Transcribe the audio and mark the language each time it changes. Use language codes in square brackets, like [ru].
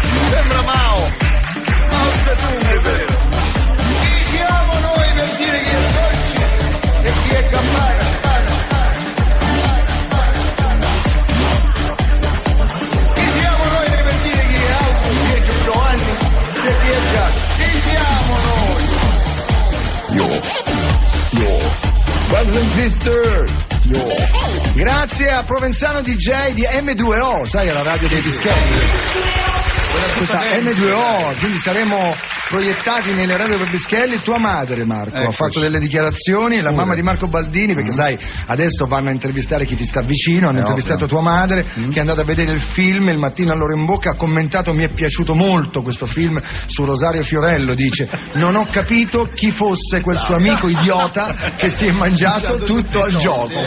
[it] Sembra Mao Zedong, è vero. Chi siamo noi per dire chi è dolce e chi è campana? Chi siamo noi per dire chi è alto, chi è Giovanni e chi è Giacomo? Chi siamo noi? [en] Yo, brothers and sisters. [it] Grazie a Provenzano DJ di M2O, sai, la radio dei dischetti. Questa M2O, quindi saremo proiettati nelle radio per Bischelli. Tua madre, Marco, ha fatto delle dichiarazioni, la mamma di Marco Baldini, perché sai, adesso vanno a intervistare chi ti sta vicino, hanno intervistato tua madre, che è andata a vedere il film Il mattino all'ora in bocca, ha commentato: mi è piaciuto molto questo film, su Rosario Fiorello, dice, non ho capito chi fosse quel suo amico idiota che si è mangiato tutto al gioco.